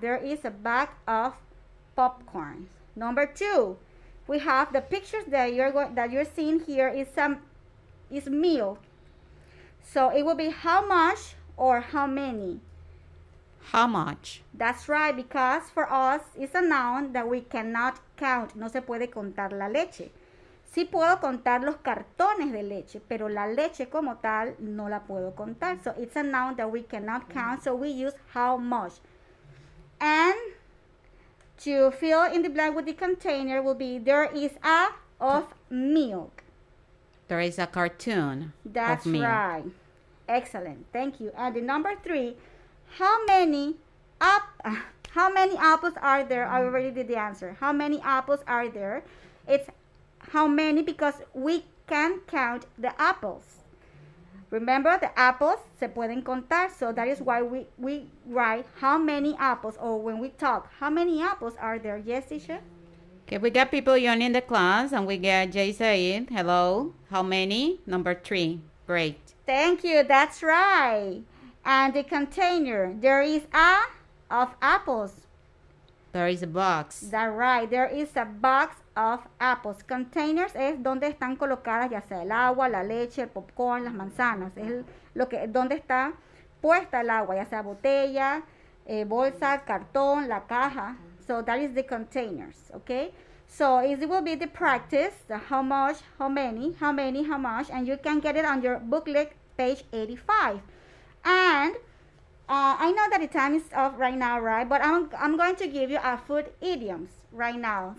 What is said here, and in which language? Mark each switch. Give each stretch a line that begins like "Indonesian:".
English: There is a bag of popcorns. Number two, we have the pictures that you're seeing here is milk. So it will be how much or how many. How much? That's right, because for us it's a noun that we cannot count.
Spanish: No se puede contar la leche. Sí puedo contar los cartones de leche, pero la leche como tal no la puedo contar.
English: So it's a noun that we cannot count, so we use how much. And to fill in the blank with the container will be there is a of milk. There is a cartoon. That's of milk. right. Excellent. Thank you. And the number three, how many apples are there? I already did the answer. How many apples are there? It's how many because we can count the apples. Remember, the apples
Spanish: se pueden contar,
English: so that is why we write how many apples, or when we talk, how many apples are there? Yes, teacher? Okay, we got people joining the class, and we got Jay Said. Hello. How many? Number 3. Great. Thank you. That's right. And the container, there is a of apples. There is a box. That's right. There is a box of apples.
Spanish: Containers es donde están colocadas ya sea el agua, la leche, el popcorn, las manzanas. Es donde está puesta el agua, ya sea botella, bolsa, cartón, la caja.
English: So that is the containers, okay? So it will be the practice, the how much, how many, how much, and you can get it on your booklet, page 85. And I know that the time is off right now, right? But I'm going to give you a food idioms right now.